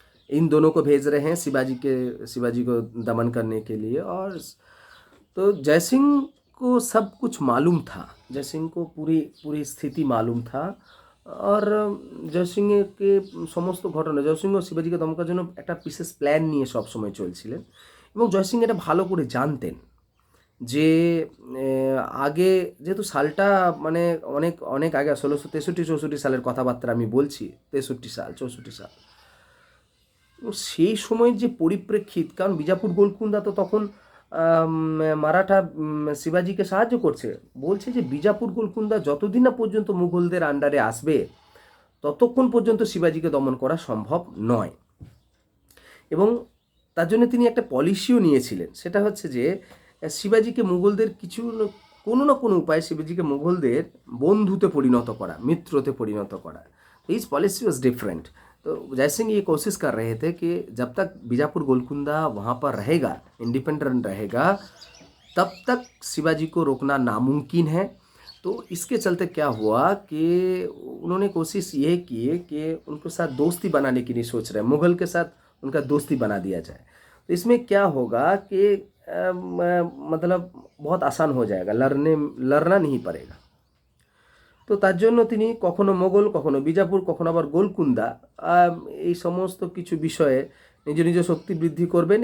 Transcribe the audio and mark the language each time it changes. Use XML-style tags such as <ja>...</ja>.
<hi>इन दोनों को भेज रहे हैं शिवाजी को दमन करने के लिए। और तो जय सिंह को सब कुछ मालूम था, जय सिंह को पूरी स्थिति मालूम था,</hi> <bn>और জয় সিংকে সমস্ত ঘটনা, জয় সিংহ শিবাজিকে দমন করার জন্য একটা বিশেষ প্ল্যান নিয়ে সবসময় চলছিলেন, এবং জয় সিং এটা ভালো করে জানতেন যে আগে যেহেতু সালটা মানে অনেক আগে 1663-64 সালের কথাবার্তা আমি বলছি, 63 সাল 64 সাল, সেই সময়ের যে পরিপ্রেক্ষিত, কারণ বিজাপুর গোলকুন্দা তো তখন মারাঠা শিবাজিকে সাহায্য করছে, বলছে যে বিজাপুর গোলকুন্দা যতদিন না পর্যন্ত মুঘলদের আন্ডারে আসবে ততক্ষণ পর্যন্ত শিবাজিকে দমন করা সম্ভব নয়। এবং তার জন্য তিনি একটা পলিসিও নিয়েছিলেন, সেটা হচ্ছে যে শিবাজিকে মুঘলদের কোনো না কোনো উপায়ে শিবাজিকে মুঘলদের বন্ধুতে পরিণত করা, মিত্রতে পরিণত করা।</bn> <en>His policy was different.</en> <hi>तो जयसिंह ये कोशिश कर रहे थे कि जब तक बीजापुर गोलकुंडा वहाँ पर रहेगा, इंडिपेंडेंट रहेगा, तब तक शिवाजी को रोकना नामुमकिन है। तो इसके चलते क्या हुआ कि उन्होंने कोशिश ये की कि उनके साथ दोस्ती बनाने की नहीं सोच रहे, मुग़ल के साथ उनका दोस्ती बना दिया जाए। तो इसमें क्या होगा कि मतलब बहुत आसान हो जाएगा, लड़ना नहीं पड़ेगा।</hi> <bn>তো তার জন্য তিনি কখনো মোগল, কখনো বিজাপুর, কখনো আবার গোলকুন্দা, এই সমস্ত কিছু বিষয়ে নিজ নিজ শক্তি বৃদ্ধি করবেন।</bn>